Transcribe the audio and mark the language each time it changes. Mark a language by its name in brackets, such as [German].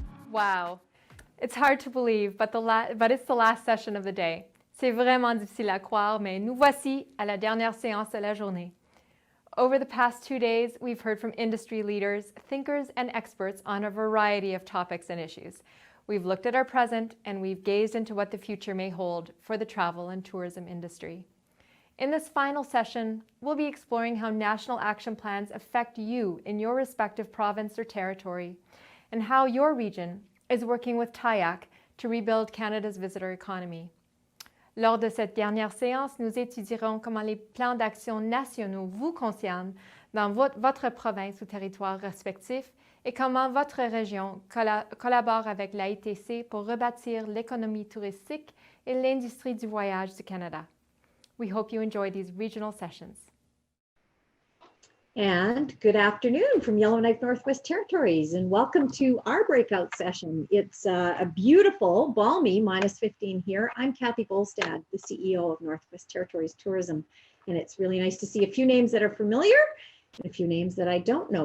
[English] Wow, it's hard to believe, but it's the last session of the day. [French] C'est vraiment difficile à croire, mais nous voici à la dernière séance de la journée. [English] Over the past 2 days, we've heard from industry leaders, thinkers, and experts on a variety of topics and issues. We've looked at our present, and we've gazed into what the future may hold for the travel and tourism industry. In this final session, we'll be exploring how national action plans affect you in your respective province or territory, and how your region is working with TIAC to rebuild Canada's visitor economy. [French] Lors de cette dernière séance, nous étudierons comment les plans d'action nationaux vous concernent dans votre province ou territoire respectif et comment votre région collabore avec l'AITC pour rebâtir l'économie touristique et l'industrie du voyage du Canada. [English] We hope you enjoy these regional sessions. And good afternoon from Yellowknife Northwest Territories, and welcome to our breakout session. It's a beautiful, balmy -15 here. I'm Kathy Bolstad, the CEO of Northwest Territories Tourism, and it's really nice to see a few names that are familiar and a few names that I don't know.